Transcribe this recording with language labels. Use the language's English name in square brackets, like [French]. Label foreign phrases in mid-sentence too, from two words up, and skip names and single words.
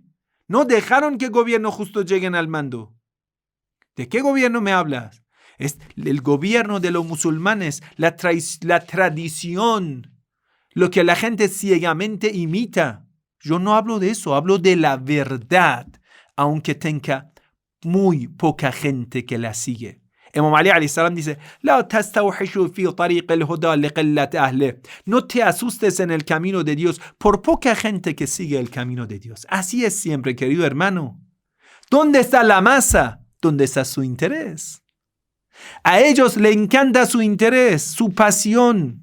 [Spanish] No dejaron que gobiernos justos lleguen al mando. ¿De qué gobierno me hablas? Es el gobierno de los musulmanes, la tradición, lo que la gente ciegamente imita. Yo no hablo de eso, hablo de la verdad, aunque tenga muy poca gente que la sigue. Imam Ali [Arabic] عليه السلام [Spanish] dice, no te asustes en el camino de Dios por poca gente que sigue el camino de Dios. Así es siempre, querido hermano. ¿Dónde está la masa? ¿Dónde está su interés? A ellos les encanta su interés, su pasión.